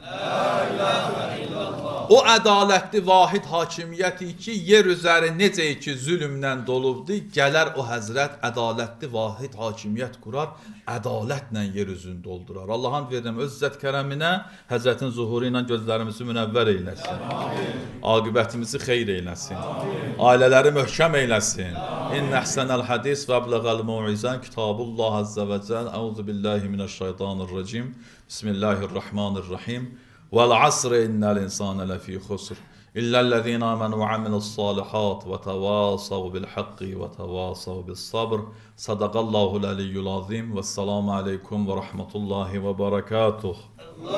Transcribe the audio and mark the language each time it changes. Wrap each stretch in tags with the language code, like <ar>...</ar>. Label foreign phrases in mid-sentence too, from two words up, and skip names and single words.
<az>O ədalətli, vahid hakimiyyəti ki, yer üzəri necə ki zülmlə dolubdur, gələr o Həzrət ədalətli, vahid hakimiyyət kurar, ədalətlə yer üzünü doldurar. Allah'ın verirəm öz izzət kərəminə, Həzrətin zuhuru ilə gözlərimizi münəvvər eyləsin. Aqibətimizi xeyr eyləsin. Ailələri möhkəm eyləsin.</az> <ar>إن أحسن الحديث وأبلغ الموعظة كتاب الله عز وجل. أعوذ بالله من الشيطان الرجيم. بسم الله الرحمن الرحيم. وَالْعَصْرِ إِنَّ الْإِنسَانَ لَفِي خُسْرٍ إِلَّا الَّذِينَ آمَنُوا وَعَمِلُوا الصَّالِحَاتِ وَتَوَاصَوْا بِالْحَقِّ وَتَوَاصَوْا بِالصَّبْرِ صَدَقَ اللّٰهُ الْعَلِيُّ الْعَظِيمُ وَالسَّلَامُ عَلَيْكُمْ وَرَحْمَةُ اللّٰهِ وَبَرَكَاتُهُ.</ar>